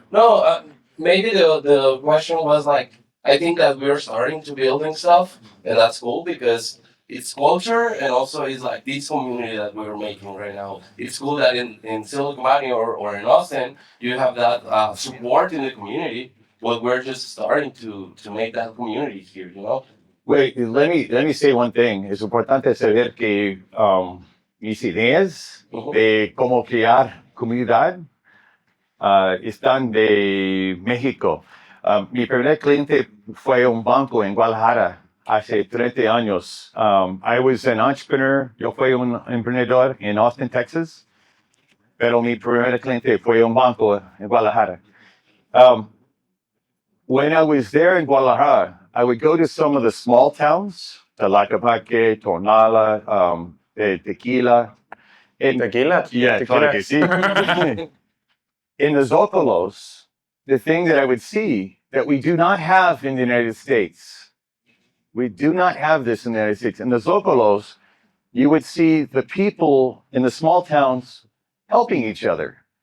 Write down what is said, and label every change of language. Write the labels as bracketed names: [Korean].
[English] no, maybe the question was like, I think that we're starting to building stuff, and that's cool because it's culture and also it's like this community that we're making right now. It's cool that in Silicon Valley or in Austin, you have that support in the community, but we're just starting to make that community here, you know? Wait, let me say one thing. [Spanish] Es importante saber que mis ideas de cómo crear comunidad están de México. Mi primer cliente fue un banco en Guadalajara hace 30 años. [English] I was an entrepreneur. [Spanish] Yo fui un emprendedor [English] in Austin, Texas. [Spanish] Pero mi primer cliente fue un banco en Guadalajara. [English] When I was there in Guadalajara, I would go to some of the small towns, Tlaquepaque, Tonala, Tequila. Tequila? [Spanish] Yeah, claro que sí. [English] In the Zócalos, the thing that I would see that we do not have in the United States, we do not have this in the United States. In the Zócalos, you would see the people in the small towns helping each other.